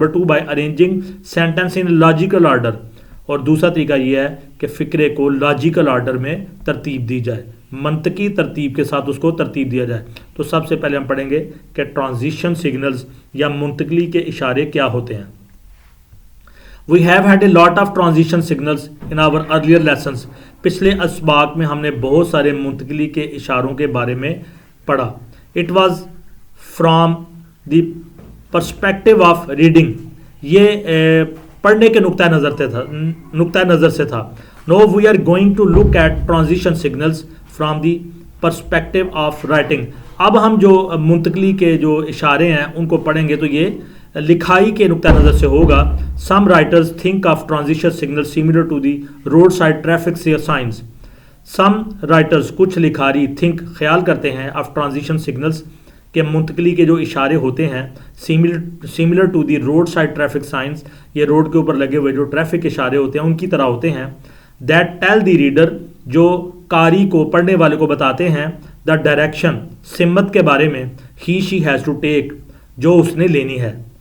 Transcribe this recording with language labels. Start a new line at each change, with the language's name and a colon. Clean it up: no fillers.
Urdu: Number 2
English: By arranging sentence in logical order.
Urdu: اور دوسرا طریقہ یہ ہے کہ فقرے کو لاجیکل آرڈر میں ترتیب دی جائے, منطقی ترتیب کے ساتھ اس کو ترتیب دیا جائے. تو سب سے پہلے ہم پڑھیں گے کہ ٹرانزیشن سگنلز یا منتقلی کے اشارے کیا ہوتے ہیں.
English: We have had a lot of transition signals in our earlier lessons.
Urdu: پچھلے اسباق میں ہم نے بہت سارے منتقلی کے اشاروں کے بارے میں پڑھا.
English: It was from the perspective of reading.
Urdu: یہ پڑھنے کے نقطۂ نظر سے تھا.
English: Now we are going to look at transition signals from the perspective of writing.
Urdu: اب ہم جو منتقلی کے جو اشارے ہیں ان کو پڑھیں گے تو یہ لکھائی کے نقطہ نظر سے ہوگا.
English: Some writers think of transition signals similar to the roadside traffic signs. Some writers
Urdu: کچھ لکھاری think خیال کرتے ہیں
English: of transition signals
Urdu: کہ منتقلی کے جو اشارے ہوتے ہیں
English: similar to the roadside traffic signs,
Urdu: یہ روڈ کے اوپر لگے ہوئے جو ٹریفک اشارے ہوتے ہیں ان کی طرح ہوتے ہیں.
English: That tell the reader,
Urdu: جو قاری کو پڑھنے والے کو بتاتے ہیں
English: the direction,
Urdu: سمت کے بارے میں
English: he she has to take,
Urdu: جو اس نے لینی ہے.